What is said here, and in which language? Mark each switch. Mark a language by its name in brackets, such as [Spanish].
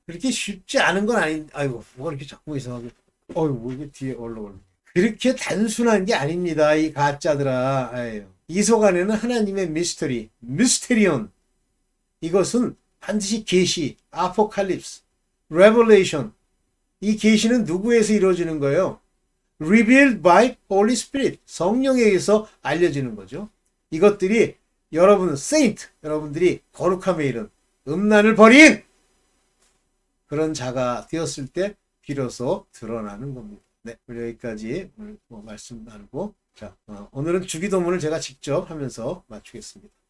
[Korean] 그렇게 쉽지 않은 건 아이고, 뭐가 이렇게 자꾸 이상하게. 어휴, 뭐 이게 뒤에 올라오네. 그렇게 단순한 게 아닙니다. 이 가짜들아. 아유. 이 속 안에는 하나님의 미스터리, 미스테리온. 이것은 반드시 계시, 아포칼립스, 레벨레이션. 이 계시는 누구에서 이루어지는 거예요? [English] Revealed by Holy Spirit. [Korean] 성령에 의해서 알려지는 거죠. 이것들이 여러분, saint, 여러분들이 거룩함에 이른 음란을 버린 그런 자가 되었을 때 비로소 드러나는 겁니다. 네, 여기까지 말씀 나누고, 자, 오늘은 주기도문을 제가 직접 하면서 마치겠습니다.